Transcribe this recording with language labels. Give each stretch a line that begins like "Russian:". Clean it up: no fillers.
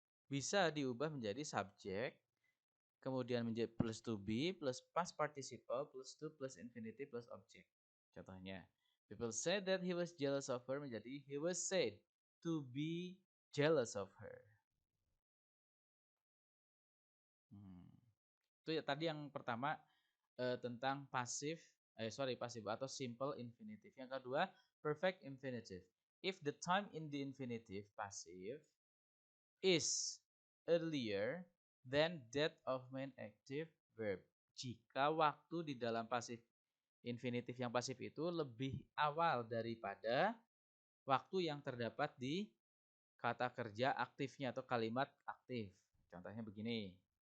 Indonesian: Bisa diubah menjadi subjek, kemudian menjadi plus to be, plus past participle, plus to, plus infinitive, plus object. Contohnya,
English: people said that he was jealous of her
Indonesian: menjadi
English: he was said to be jealous of her.
Indonesian: Itu ya tadi yang pertama tentang pasif atau simple infinitive. Yang kedua, perfect infinitive.
English: If the time in the infinitive passive is earlier than that of main active verb.
Indonesian: Jika waktu di dalam pasif infinitif yang pasif itu lebih awal daripada waktu yang terdapat di kata kerja aktifnya atau kalimat aktif. Contohnya begini.